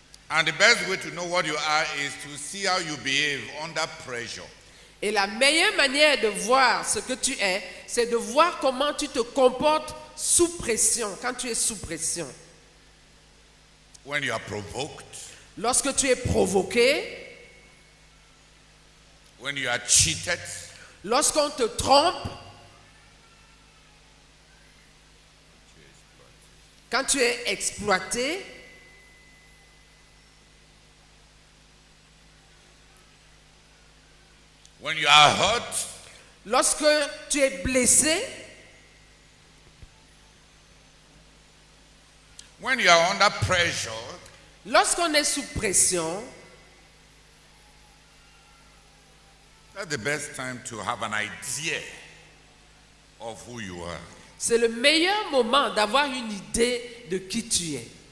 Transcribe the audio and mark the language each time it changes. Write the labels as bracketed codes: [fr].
[en] And the best way to know what you are is to see how you behave under pressure. [fr] Et la meilleure manière de voir ce que tu es, c'est de voir comment tu te comportes sous pression, quand tu es sous pression. [en] When you are provoked, [fr] Lorsque tu es provoqué, [en] when you are cheated, [fr] lorsqu'on te trompe, quand tu es exploité, [en] when you are hurt, [fr] lorsque tu es blessé, [en] when you are under pressure, [fr] lorsqu'on est sous pression, [en] that's the best time to have an idea of who you are. [fr] c'est le meilleur moment d'avoir une idée de qui tu es.